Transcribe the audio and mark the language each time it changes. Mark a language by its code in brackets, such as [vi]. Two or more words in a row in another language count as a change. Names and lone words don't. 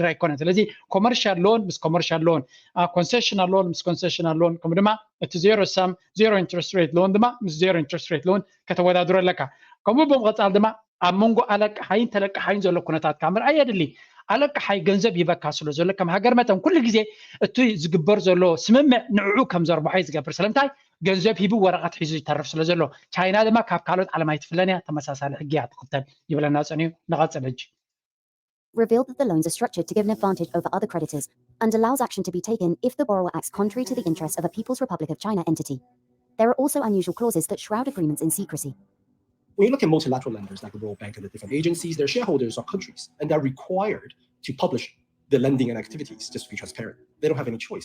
[ti] ኣይኮነን ስለዚ [en] commercial loan [ti] ምስ [en] commercial loan concessional loan [ti] ምስ [en] concessional loan [ti] ከምኡ ድማ እቲ [en] zero sum zero interest rate loan [ti] ድማ ምስ [en] zero interest rate loan [ti] ከተወዳድሮ ኣለካ ከምኡ ብምቕፃል ድማ ኣብ መንጎ ኣለቅሓይን ተለቅሓይን ዘሎ ኩነታት ካብ ምርኣይ የድሊ ኣለቅሓይ ገንዘብ ይበካ ስለ ዘሎ ከም ሃገር መጠን ኩሉ ግዜ እቲ ዝግበር ዘሎ ስምምዕ ንዕዑ ከም ዘርባሖ ዝገብር ስለምንታይ ገንዘብ ሂቡ ወረቐት ሒዙ ይተርፍ ስለ ዘሎ ቻይና ድማ ካብ ካልኦት ዓለም ኣይትፍለን እያ ተመሳሳሊ ሕጊ እያ ትኽተል ይብለና ፀኒዩ ንቐፅል ሕጂ [en] revealed that the loans are structured to give an advantage over other creditors and allows action to be taken if the borrower acts contrary to the interests of a People's Republic of China entity. There are also unusual clauses that shroud agreements in secrecy. When you look at multilateral lenders like the World Bank and the different agencies, their shareholders are countries, and they're required to publish the lending and activities just to be transparent. They don't have any choice.